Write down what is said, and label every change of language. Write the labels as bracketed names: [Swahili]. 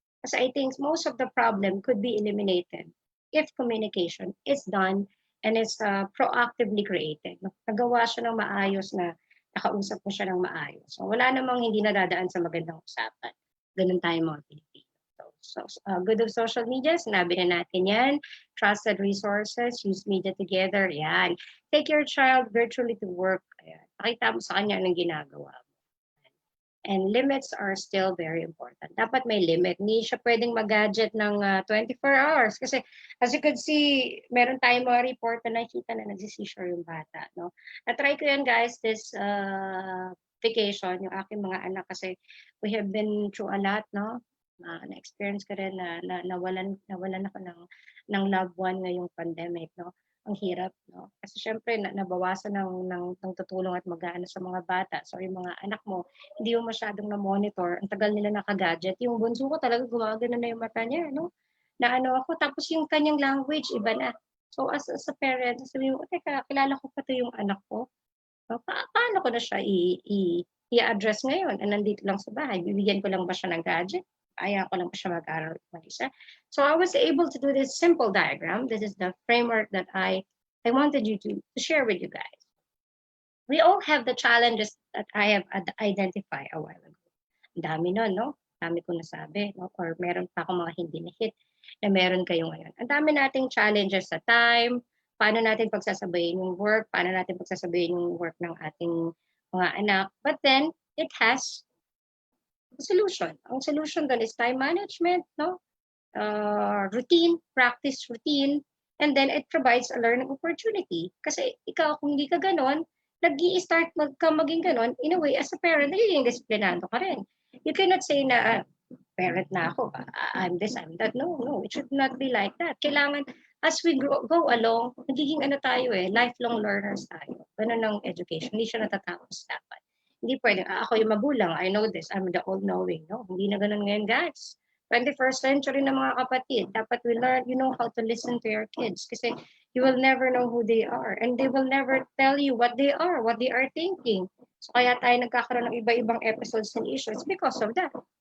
[English] Kasi I think most of the problem could be eliminated if communication is done and is proactively created. [Filipino] Nagawa siya ng maayos na nakausap mo siya ng maayos. So, wala namang hindi nadadaan sa magandang usapan. Ganun tayo mga Pilipino. [English] So, good of social media, [Filipino] sinabi na natin yan. [English] Trusted resources, use media together, yan. Take your child virtually to work. [Filipino] Ayan. Pakita mo sa kanya anong ginagawa mo. [English] And limits are still very important. [Filipino] Dapat may limit. Hindi siya pwedeng mag-gadget ng 24 hours. Kasi [English] as you could see, [Filipino] meron tayong mga report na nakikita na nagsisisure yung bata. No? Na-try ko yan guys, this vacation, yung aking mga anak kasi [English] we have been through a lot, [Filipino] no? Na-experience ko rin na nawalan ako ng loved one ngayong pandemic, no? Ang hirap, no? Kasi syempre nabawasan ng tutulong at mag-aano sa mga bata. So yung mga anak mo, hindi mo masyadong na-monitor. Ang tagal nila naka-gadget. Yung bunso ko talaga gumagano na yung mata niya, no? Na ano ako, tapos yung kanyang language, iba na. So as a parent, sabi mo, teka, kilala ko pa to yung anak ko. So, paano ko na siya i-address ngayon? Nandito lang sa bahay. Bibigyan ko lang ba siya ng gadget? Ayaw ko lang pa siya mag-aral mag-isa. [English] So I was able to do this simple diagram. This is the framework that I wanted you to share with you guys. We all have the challenges that I have identified a while ago. [Filipino] Ang dami nun, no? Dami ko nasabi, no? Or meron pa akong mga hindi na-hit na meron kayo ngayon. Ang dami nating challenges sa time, paano natin pagsasabayin yung work, paano natin pagsasabayin yung work ng ating mga anak. [English] But then, it has solution. [Filipino] Ang solution doon [English] is time management, no? Routine, practice routine, and then it provides a learning opportunity. [Filipino] Kasi ikaw, kung hindi ka ganon, nag-i-start ka maging ganon, in a way, as a parent, nagiging disiplinado ka rin. [English] You cannot say na, [Filipino] parent na ako, [English] I'm this, I'm that. [Filipino] No, it should not be like that. Kailangan, [English] as we go along, [Filipino] nagiging tayo lifelong learners tayo. Ganun ang education, hindi siya natatapos dapat. Hindi pwedeng, ako yung magulang, [English] I know this, I'm the all-knowing. [Filipino] No, hindi na ganun ngayon, guys. [English] 21st century [Filipino] na mga kapatid, dapat [English] we learn, how to listen to your kids. Kasi you will never know who they are. And they will never tell you what they are thinking. [Filipino] So kaya tayo nagkakaroon ng iba-ibang episodes and issues [English] because of that.